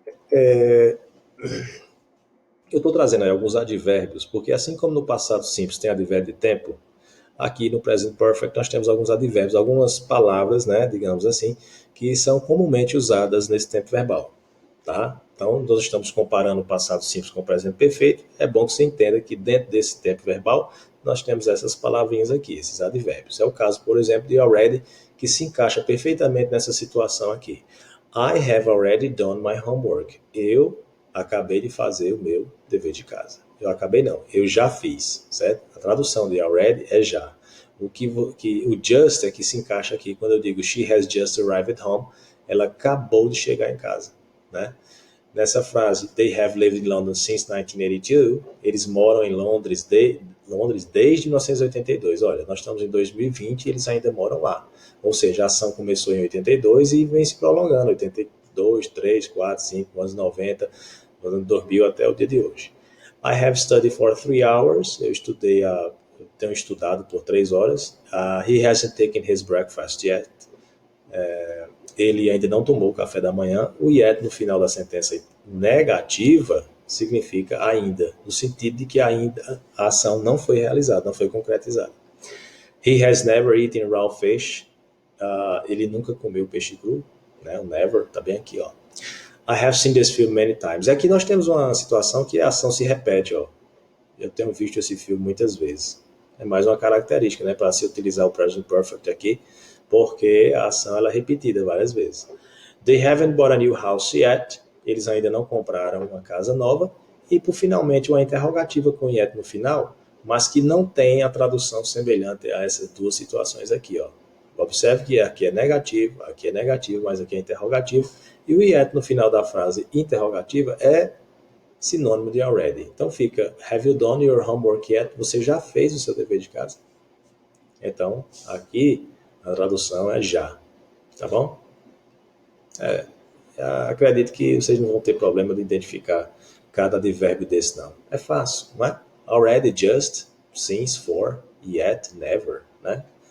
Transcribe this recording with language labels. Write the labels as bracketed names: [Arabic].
[Portuguese] Eu estou trazendo aí alguns advérbios, porque assim como no passado simples tem advérbio de tempo, aqui no present perfect nós temos alguns advérbios, algumas palavras, né, digamos assim, que são comumente usadas nesse tempo verbal, tá? Então, nós estamos comparando o passado simples com o presente perfeito. É bom que você entenda que dentro desse tempo verbal nós temos essas palavrinhas aqui, esses advérbios. É o caso, por exemplo, de already, que se encaixa perfeitamente nessa situação aqui. [English] I have already done my homework. [Portuguese] Eu acabei de fazer o meu dever de casa. Eu acabei não, eu já fiz, certo? A tradução de already é já. O just é que se encaixa aqui quando eu digo [English] she has just arrived at home, [Portuguese] ela acabou de chegar em casa, né? Nessa frase, [English] they have lived in London since 1982, [Portuguese] eles moram em Londres desde 1982. Olha, nós estamos em 2020 e eles ainda moram lá. Ou seja, a ação começou em 82 e vem se prolongando, 82, 3, 4, 5, anos 90, anos 2000 até o dia de hoje. [English] I have studied for 3 hours, [Portuguese] eu tenho estudado por 3 horas. [English] He hasn't taken his breakfast yet. [Portuguese] Ele ainda não tomou o café da manhã. O yet no final da sentença negativa significa ainda, no sentido de que ainda a ação não foi realizada, não foi concretizada. [English] He has never eaten raw fish. [Portuguese] Ele nunca comeu peixe cru, né? O never está bem aqui, ó. [English] I have seen this film many times. [Portuguese] Aqui nós temos uma situação que a ação se repete, ó. Eu tenho visto esse filme muitas vezes. É mais uma característica, né, para se utilizar o present perfect aqui, porque a ação ela é repetida várias vezes. [English] They haven't bought a new house yet. [Portuguese] Eles ainda não compraram uma casa nova. E, por finalmente, uma interrogativa com yet no final, mas que não tem a tradução semelhante a essas duas situações aqui, ó. Observe que aqui é negativo, mas aqui é interrogativo. E o yet no final da frase interrogativa é sinônimo de already. Então fica, [English] have you done your homework yet? [Portuguese] Você já fez o seu dever de casa? Então, aqui a tradução é já, tá bom? Acredito que vocês não vão ter problema de identificar cada advérbio desse, não. É fácil, não é? [English] Already, just, since, for, yet, never, né?